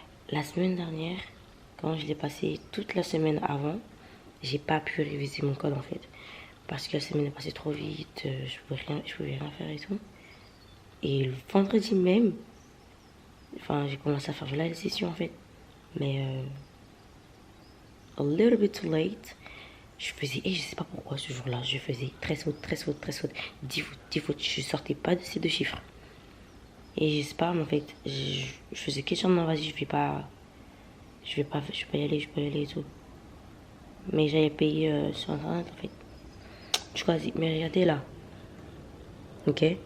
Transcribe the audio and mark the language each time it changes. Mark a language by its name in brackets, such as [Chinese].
[French] La semaine dernière, quand je l'ai passé toute la semaine avant, j'ai pas pu réviser mon code en fait. Parce que la semaine est passée trop vite, je pouvais rien faire et tout. Et le vendredi même, enfin j'ai commencé à faire la session en fait. Mais [English] a little bit too late. [French] Je faisais, et je sais pas pourquoi ce jour-là, je faisais 13 fautes, 13 fautes, 13 fautes, 10 fautes, 10 fautes. Je sortais pas de ces deux chiffres. Et je sais pas, en fait, je faisais question de non, vas-y, je vais pas y aller, je peux y aller et tout. Mais j'avais payé sur internet, en fait. Je choisis, mais regardez là. Ok?